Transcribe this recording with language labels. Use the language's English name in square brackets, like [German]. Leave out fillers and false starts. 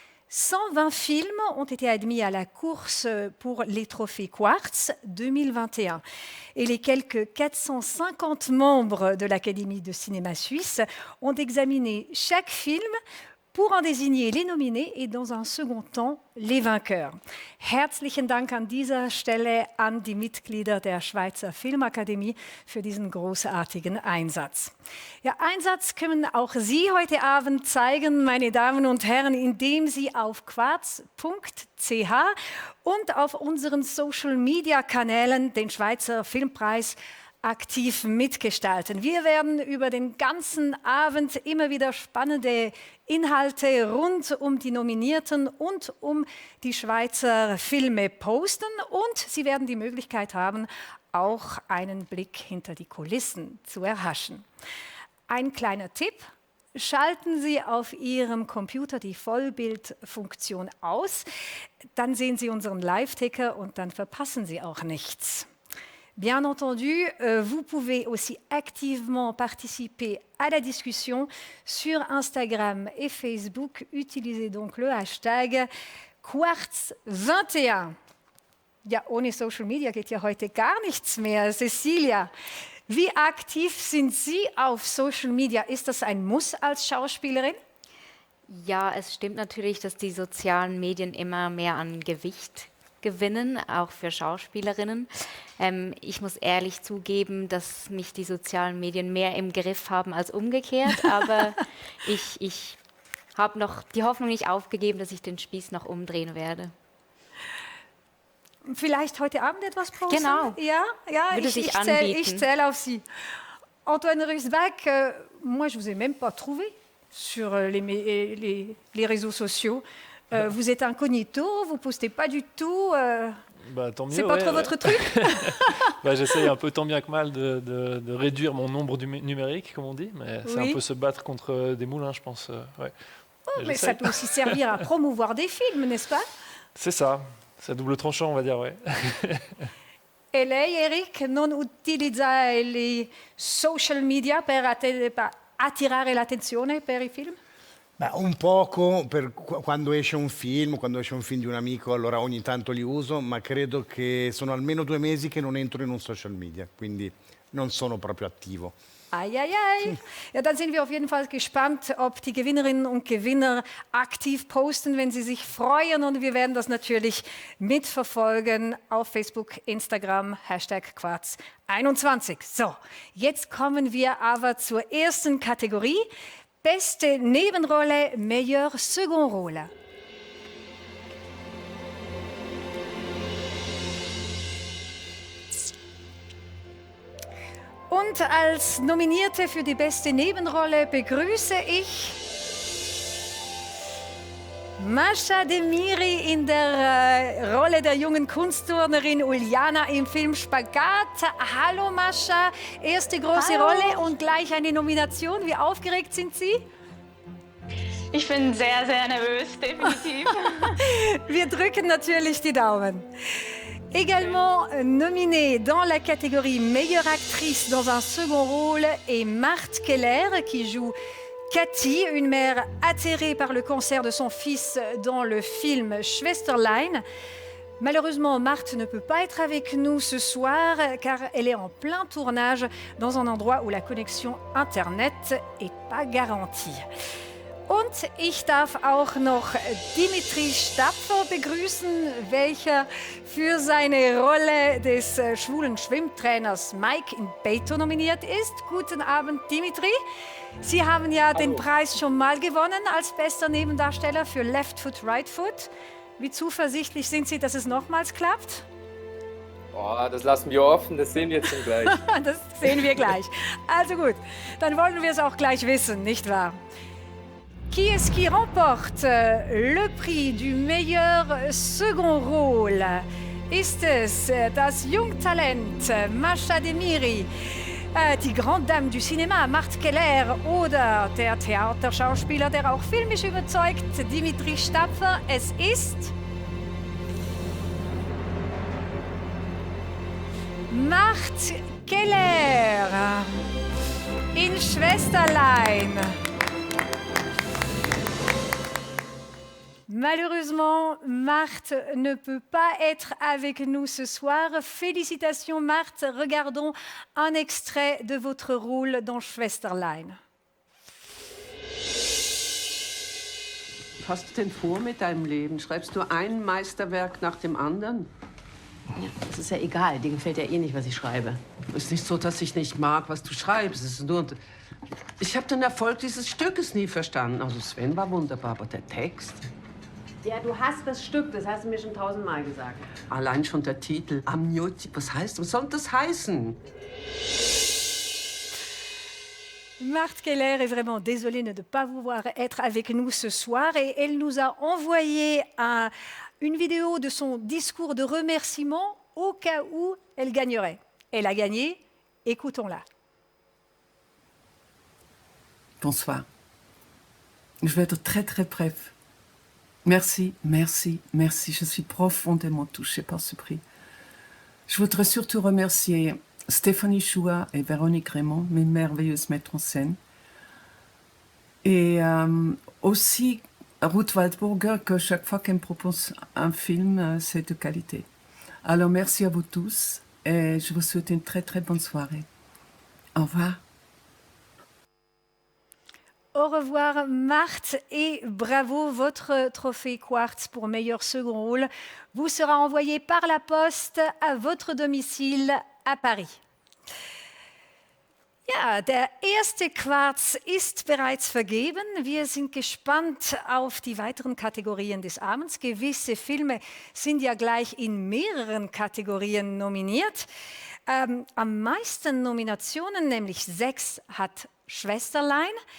[French] 120 films ont été admis à la course pour les trophées Quartz 2021. Et les quelques 450 membres de l'Académie de cinéma suisse ont examiné chaque film pour en désigner les nominés et dans un second temps les vainqueurs. [German] Herzlichen Dank an dieser Stelle an die Mitglieder der Schweizer Filmakademie für diesen großartigen Einsatz. Ja, Einsatz können auch Sie heute Abend zeigen, meine Damen und Herren, indem Sie auf quartz.ch und auf unseren Social-Media-Kanälen den Schweizer Filmpreis aktiv mitgestalten. Wir werden über den ganzen Abend immer wieder spannende Inhalte rund um die Nominierten und um die Schweizer Filme posten und Sie werden die Möglichkeit haben, auch einen Blick hinter die Kulissen zu erhaschen. Ein kleiner Tipp: Schalten Sie auf Ihrem Computer die Vollbildfunktion aus, dann sehen Sie unseren Live-Ticker und dann verpassen Sie auch nichts. [French] Bien entendu, vous pouvez aussi activement participer à la discussion sur Instagram et Facebook. Utilisez donc le hashtag Quartz21. [German] Ja, ohne Social Media geht ja heute gar nichts mehr. Cecilia, wie aktiv sind Sie auf Social Media? Ist das ein Muss als Schauspielerin? Ja, es stimmt natürlich, dass die sozialen Medien immer mehr an Gewicht gewinnen, auch für Schauspielerinnen. Ich muss ehrlich zugeben, dass mich die sozialen Medien mehr im Griff haben als umgekehrt, aber ich habe noch die Hoffnung nicht aufgegeben, dass ich den Spieß noch umdrehen werde. Vielleicht heute Abend etwas posten? Genau. Ja, ich zähle auf Sie. [French] Antoine Rusbach, moi je vous ai même pas trouvé sur les réseaux sociaux. Vous êtes incognito, vous ne postez pas du tout. Bah, tant mieux. C'est pas trop votre truc? Bah, j'essaye un peu tant bien que mal de réduire mon nombre numérique, comme on dit, mais c'est un peu se battre contre des moulins, je pense. Ouais. Oh, mais ça peut aussi servir à promouvoir des films, n'est-ce pas? C'est ça, c'est à double tranchant, on va dire, ouais. [Italian] E lei, Eric, non utilizza i social media per attirare l'attenzione per i film? Beh, un poco quando esce un film di un amico, allora ogni tanto li uso, ma credo che sono almeno 2 mesi che non entro in un social media, quindi non sono proprio attivo. Ai, ai, ai. [German] Ja, dann sind wir auf jeden Fall gespannt, ob die Gewinnerinnen und Gewinner aktiv posten, wenn sie sich freuen. Und wir werden das natürlich mitverfolgen auf Facebook, Instagram, #Quartz21. So, jetzt kommen wir aber zur ersten Kategorie. Beste Nebenrolle, [French] meilleur second rôle. [German] Und als Nominierte für die beste Nebenrolle begrüße ich Mascha Demiri in der Rolle der jungen Kunstturnerin Uljana im Film Spagat. Hallo Mascha, erste große Rolle und gleich eine Nomination. Wie aufgeregt sind Sie? Ich bin sehr, sehr nervös, definitiv. Wir drücken natürlich die Daumen. [French] Également nominée dans la catégorie meilleure actrice dans un second rôle est Marthe Keller qui joue Cathy, une mère atterrée par le cancer de son fils dans le film Schwesterlein. Malheureusement, Marthe ne peut pas être avec nous ce soir car elle est en plein tournage dans un endroit où la connexion Internet n'est pas garantie. [German] Und ich darf auch noch Dimitri Stapfer begrüßen, welcher für seine Rolle des schwulen Schwimmtrainers Mike in Beto nominiert ist. Guten Abend, Dimitri. Sie haben ja den Preis schon mal gewonnen als bester Nebendarsteller für Left Foot, Right Foot. Wie zuversichtlich sind Sie, dass es nochmals klappt? Oh, das lassen wir offen, das sehen wir jetzt gleich. Das sehen wir gleich. Also gut, dann wollen wir es auch gleich wissen, nicht wahr? [French] Qui est-ce qui remporte le prix du meilleur second rôle? [German] Ist es das Jungtalent Mascha Demiri, die [French] Grande Dame du Cinéma [German] Marthe Keller oder der Theaterschauspieler, der auch filmisch überzeugt, Dimitri Stapfer? Es ist Marthe Keller in Schwesterlein. [French] Malheureusement, Marthe ne peut pas être avec nous ce soir. Félicitations Marthe, regardons un extrait de votre rôle dans Schwesterlein. [German] Was hast du denn vor mit deinem Leben? Schreibst du ein Meisterwerk nach dem anderen? Ja, das ist ja egal, dir gefällt ja eh nicht, was ich schreibe. Ist nicht so, dass ich nicht mag, was du schreibst. Es ist nur... Ich habe den Erfolg dieses Stückes nie verstanden. Also Sven war wunderbar, aber der Text... Ja, du hast das Stück, das hast du mir schon 1000-mal gesagt. Allein schon der Titel, Amnioti, was soll das heißen? [French] Marthe Keller est vraiment désolée de ne pas pouvoir être avec nous ce soir et elle nous a envoyé une vidéo de son discours de remerciement au cas où elle gagnerait. Elle a gagné, écoutons-la. Bonsoir. Je vais être très très bref. Merci, merci, merci. Je suis profondément touchée par ce prix. Je voudrais surtout remercier Stéphanie Choua et Véronique Raymond, mes merveilleuses maîtres en scène. Et aussi Ruth Waldburger, que chaque fois qu'elle me propose un film, c'est de qualité. Alors merci à vous tous et je vous souhaite une très très bonne soirée. Au revoir. Au revoir Marthe et bravo, votre trophée Quartz pour meilleur second rôle vous sera envoyé par la poste à votre domicile à Paris. [German] Ja, der erste Quarz ist bereits vergeben. Wir sind gespannt auf die weiteren Kategorien des Abends. Gewisse Filme sind ja gleich in mehreren Kategorien nominiert. Am meisten Nominationen, nämlich 6, hat Schwesterlein.